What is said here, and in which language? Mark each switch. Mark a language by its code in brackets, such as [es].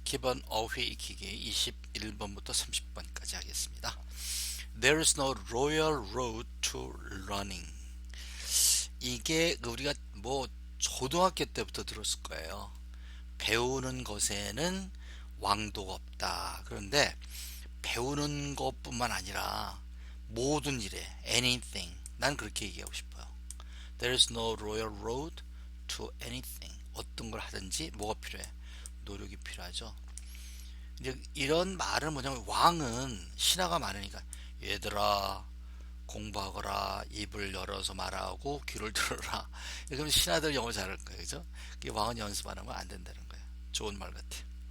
[ko] 기본 어휘 익히기 21번부터 30번까지 하겠습니다. [en] There is no royal road to running. [ko] 이게 우리가 뭐 초등학교 때부터 들었을 거예요. 배우는 것에는 왕도가 없다. 그런데 배우는 것뿐만 아니라 모든 일에 anything. 난 그렇게 얘기하고 싶어요. [en] There is no royal road to anything. [ko] 어떤 걸 하든지 뭐가 필요해? 노력이 필요하죠. 이제 이런 말은 뭐냐면 왕은 신하가 많으니까 얘들아 공부하거라 입을 열어서 말하고 귀를 들어라. 그러면 신하들 영어 잘할 거예요. 그죠? 왕은 연습 안 하면 안 된다는 거예요. 좋은 말 같아요.